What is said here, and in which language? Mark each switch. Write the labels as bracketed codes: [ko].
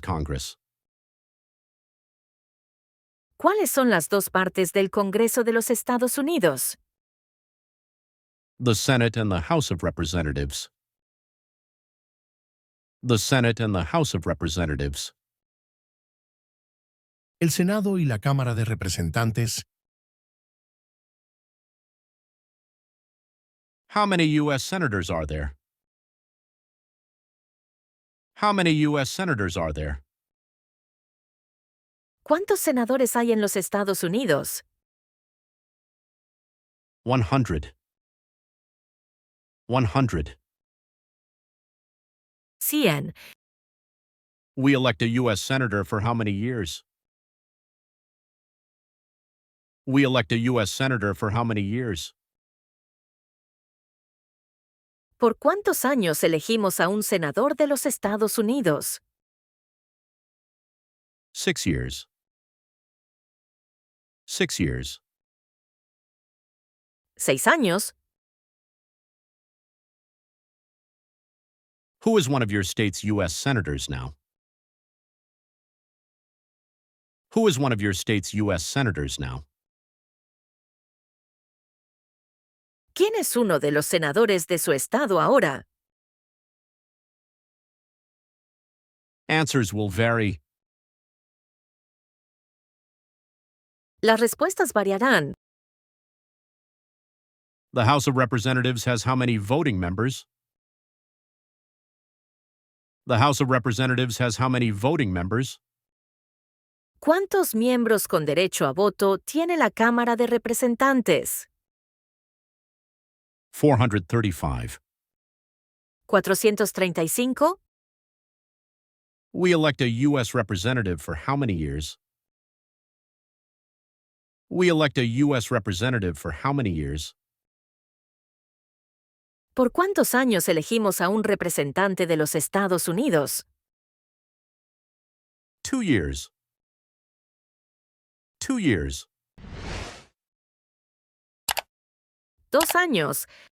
[en] Congress? [es] ¿Cuáles son las dos partes del Congreso de los Estados Unidos? [en] The Senate and the House of Representatives. The Senate and the House of Representatives. [es] El Senado y la Cámara de Representantes. [en] How many U.S. senators are there? How many U.S. senators are there? [es] ¿Cuántos senadores hay en los Estados Unidos? [en] 100. 100. 100. We elect a U.S. senator for how many years? We elect a U.S. senator for how many years? [es] ¿Por cuántos años elegimos a un senador de los Estados Unidos? [en] 6 years. 6 years. [es] 6 años. [en] Who is one of your state's U.S. senators now? Who is one of your state's U.S. senators now? [es] ¿Quién es uno de los senadores de su estado ahora? [en] Answers will vary. [es] Las respuestas variarán. [en] The House of Representatives has how many voting members? The House of Representatives has how many voting members? [es] ¿Cuántos miembros con derecho a voto tiene la Cámara de Representantes? [en] 435. 435. We elect a U.S. representative for how many years? We elect a U.S. representative for how many years? [es] ¿Por cuántos años elegimos a un representante de los Estados Unidos? [en] 2 years. 2 years. [es] 2 años.